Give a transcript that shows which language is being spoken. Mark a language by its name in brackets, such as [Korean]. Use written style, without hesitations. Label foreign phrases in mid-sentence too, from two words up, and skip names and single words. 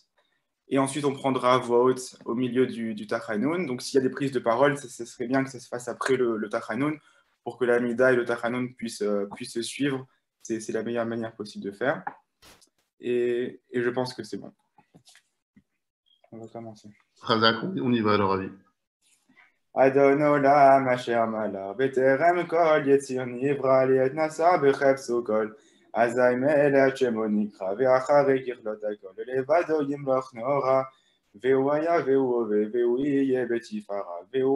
[French] Et ensuite, on prendra à voix haute au milieu du Tachanoun. Donc, s'il y a des prises de parole, ce serait bien que ça se fasse après le Tachanoun pour que l'Amida et le Tachanoun puissent se suivre. C'est la meilleure manière possible de faire. Et je pense que c'est bon. On va commencer. Zach, on y va alors, Avi. [Hebrew] אדון עולם אשר מלך בטרם כל יציר נברא לעת נעשה בחפצו כל אזי מלך שמו נקרא ואחרי ככלות הכל לבדו ימלוך נורא והוא היה והוא הווה והוא יהיה בתפארה והוא